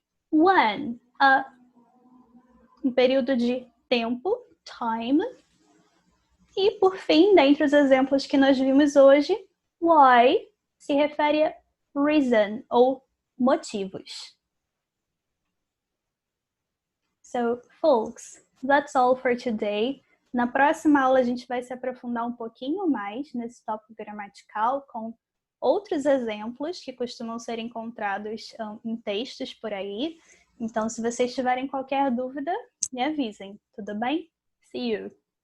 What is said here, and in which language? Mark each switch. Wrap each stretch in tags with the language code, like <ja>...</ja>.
<pt>When, um período de tempo, time. E, por fim, dentre os exemplos que nós vimos hoje, why se refere a reason, ou motivos.</pt> <en>So, folks, that's all for today.</en> <pt>Na próxima aula a gente vai se aprofundar um pouquinho mais nesse tópico gramatical com outros exemplos que costumam ser encontrados em textos por aí. Então, se vocês tiverem qualquer dúvida, me avisem, tudo bem?</pt> <en>See you!</en>